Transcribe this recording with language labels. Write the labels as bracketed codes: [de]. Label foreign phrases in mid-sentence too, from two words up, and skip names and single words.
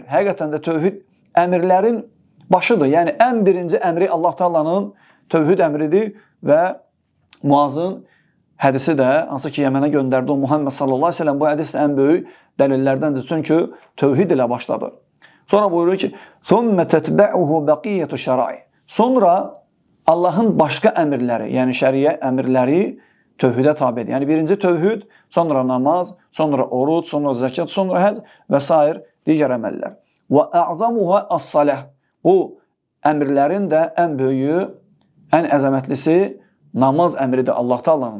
[az] Həqiqətən də tövhid əmirlərin başıdır. Yəni, ən birinci əmri Allah Taala'nın tövhid əmridir və Muazın hədisi də, hansı ki, Yəmənə göndərdi o Muhammed [ar] صلى الله عليه وسلم, [az] bu hədis də ən böyük dəlillərdəndir. Çünki tövhid ilə başladı. Sonra buyurur ki, [ar] ثُمَّ تَتْبَعُهُ بَقِيَّةُ شَرَعِ. [az] Sonra Allahın başqa əmirləri, yəni şəriyə əmirləri tövhidə tabidir. Yəni birinci tövhid, sonra namaz, sonra oruc, sonra zəkat, sonra həc və s. digər əməllər. [ar] وأعظمها الصلاة. [az] Bu əmrlərin də ən böyüyü, ən əzəmətlisi namaz əmridir Allah Taala'nın.